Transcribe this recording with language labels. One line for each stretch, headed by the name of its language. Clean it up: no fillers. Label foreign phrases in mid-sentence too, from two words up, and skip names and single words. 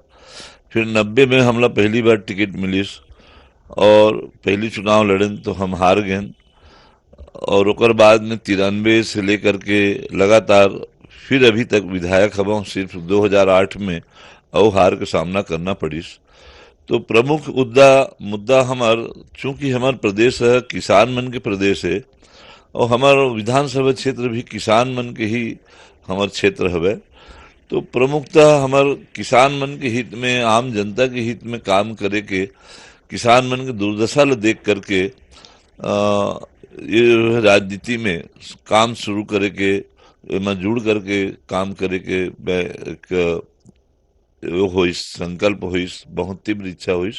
Chhattisgarhi: फिर 90 में हमला पहली बार टिकट मिलिस और पहली चुनाव लड़न तो हम हार गए। और ओकर बाद में 93 से लेकर के लगातार फिर अभी तक विधायक हवा। सिर्फ 2008 में और हार के सामना करना पड़िस। तो प्रमुख मुद्दा हमार, चूंकि हमार प्रदेश है किसान मन के प्रदेश है और हमार विधानसभा क्षेत्र भी किसान मन के ही हमार क्षेत्र हवे। तो प्रमुखतः हमार किसान मन के हित में, आम जनता के हित में काम करे के, किसान मन के दुर्दशा ल देख करके ये राजनीति में काम शुरू करे के, एमा जुड़ करके काम करे के एक होइस, संकल्प होइस, बहुत तीव्र इच्छा होइस।